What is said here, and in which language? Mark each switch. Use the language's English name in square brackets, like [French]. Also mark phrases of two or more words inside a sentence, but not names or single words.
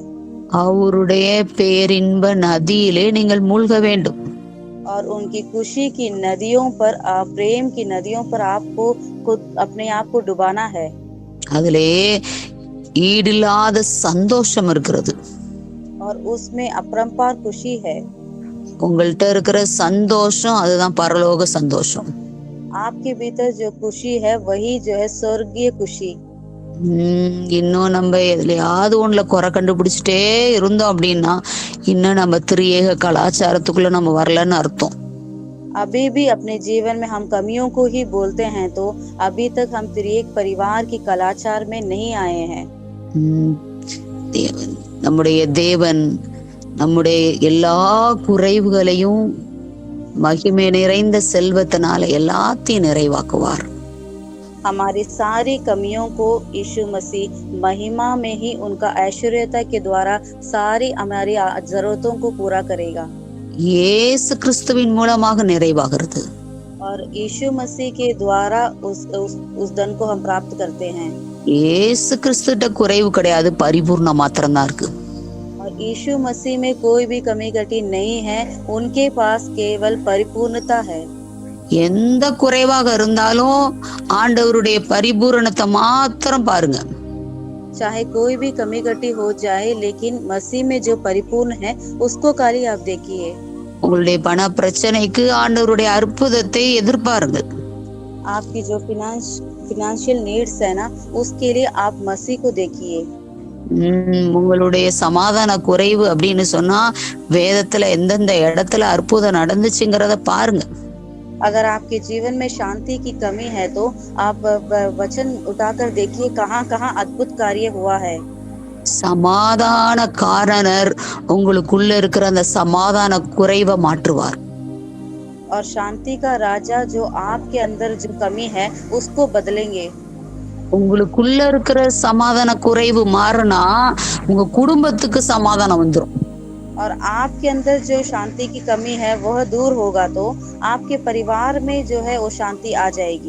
[Tamil] அவருடைய பேரின்ப நதியிலே நீங்கள் மூழ்க வேண்டும். [Hindi] और उनकी खुशी की नदियों पर, प्रेम की नदियों पर आपको खुद अपने आप को डुबाना है। [Tamil] அதிலே ஈடில்லாத சந்தோஷம் இருக்கிறது. [Hindi] और उसमें अपरंपार खुशी है। [Tamil] உங்கள்கிட்ட இருக்கிற சந்தோஷம் அதுதான் பரலோக சந்தோஷம். [Hindi] आपके भीतर जो खुशी है वही जो है स्वर्गीय खुशी। [Tamil] இன்னும் நம்ம எதுலயாவது ஒண்ணுல குறை கண்டுபிடிச்சிட்டே இருந்தோம் அப்படின்னா இன்னும் நம்ம திரியேக கலாச்சாரத்துக்குள்ள நம்ம வரலன்னு அர்த்தம். [Hindi] अभी भी अपने जीवन में हम कमियों को ही बोलते हैं तो अभी तक हम त्रिएक परिवार की कलाचार में नहीं आए हैं। [Tamil] நம்முடைய தேவன் நம்முடைய எல்லா குறைவுகளையும் மகிமை நிறைந்த செல்வத்தினால எல்லாத்தையும் நிறைவாக்குவார். [Hindi] हमारी सारी कमियों को यीशु मसीह महिमा में ही उनका ऐश्वर्यता के द्वारा सारी हमारी जरूरतों को पूरा करेगा। [Tamil] இயேசு கிறிஸ்துவின் மூலமாக நிறைவாகிறது. [Hindi] और यीशु मसीह के द्वारा उस धन को हम प्राप्त करते हैं। [Tamil] இயேசு கிறிஸ்துட்ட குறைவு கிடையாது, பரிபூர்ண மாத்திரம்தான் இருக்கு. [Hindi] और यीशु मसीह में कोई भी कमी घटी नहीं है, उनके पास केवल परिपूर्णता है। [Tamil] எந்த குறைவாக இருந்தாலும் ஆண்டவருடைய பரிபூரணத்தை மாத்திரம் பாருங்க. [Hindi] चाहे कोई भी कमी घटी हो जाए लेकिन मसीह में जो परिपूर्ण है उसको खाली आप देखिए। [Tamil] உங்களுடைய பண பிரச்சனைக்கு ஆண்டவருடைய அற்புதத்தை எதிர்பாருங்க. [Hindi] आपकी जो [English] financial needs [Hindi] है ना, उसके लिए आप मसीह को देखिए। [Tamil] உங்களுடைய சமாதான குறைவு அப்படின்னு சொன்னா வேதத்துல எந்தெந்த இடத்துல அற்புதம் நடந்துச்சுங்கிறத பாருங்க. [Hindi] अगर आपके जीवन में शांति की कमी है तो आप वचन उठाकर देखिए कहाँ-कहाँ अद्भुत कार्य हुआ है। [Tamil] சமாதான காரணர் உங்களுக்குள்ள இருக்கிற அந்த சமாதான குறைவை மாற்றுவார். [Hindi] और शांति का राजा जो आपके अंदर जो कमी है उसको बदलेंगे। [Tamil] உங்களுக்குள்ள இருக்கிற சமாதான குறைவு மாறுனா உங்க குடும்பத்துக்கு சமாதானம் வந்துரும். [Hindi] और आपके अंदर जो शांति की कमी है वह दूर होगा तो आपके परिवार में जो है वो शांति आ जाएगी।